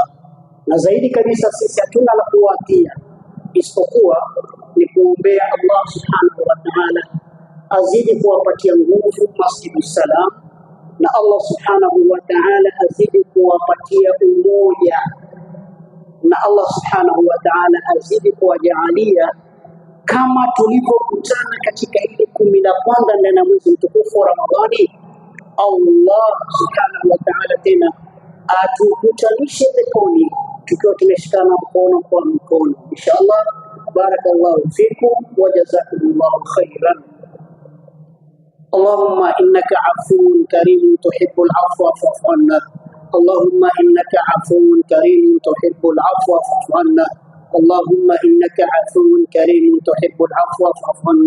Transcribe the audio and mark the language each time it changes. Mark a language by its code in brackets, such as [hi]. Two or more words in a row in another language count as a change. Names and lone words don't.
[sw] Na zaidi kabisa sisi hatuna la kuwatia isipokuwa ni kuombea [ar] الله سبحانه وتعالى [sw] azidi kuwapatia nguvu Masjidu Salam, na [ar] الله سبحانه وتعالى [sw] azidi kuwapatia umoja, na [ar] الله سبحانه وتعالى [sw] azidi kuwajaalia kama tulivyokutana katika ile 10 ndani ya mwezi mtukufu wa Ramadhani. [ar] الله سبحانه وتعالى [sw] tena atukutanishe peponi tukiwa tumeshikana mkono kwa mkono, inshallah. [ar] بارك الله فيكم وجزاكم الله خيرا. اللهم إنك عفو كريم تحب العفو فاعف عنا. اللهم إنك عفو كريم تحب العفو فاعف عنا. اللهم إنك عفو كريم تحب العفو فاعف عنا.